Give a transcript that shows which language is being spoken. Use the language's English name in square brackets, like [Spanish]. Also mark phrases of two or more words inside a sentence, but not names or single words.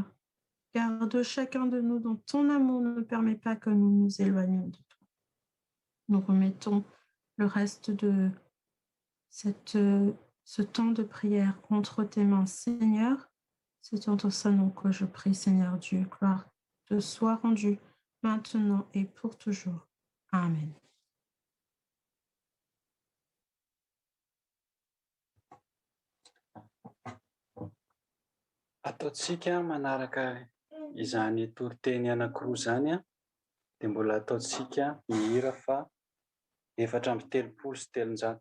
[French] Garde chacun de nous dont ton amour ne permet pas que nous nous éloignions de toi. Nous remettons le reste de ce temps de prière entre tes mains, Seigneur. C'est en ton saint nom que je prie, Seigneur Dieu. Gloire te soit rendue maintenant et pour toujours. Amen. [Malagasy] Ataontsika manaraka izany toriteny anankiroa izany dia mbola ataontsika mihira fa 4telopolo sy telonjato.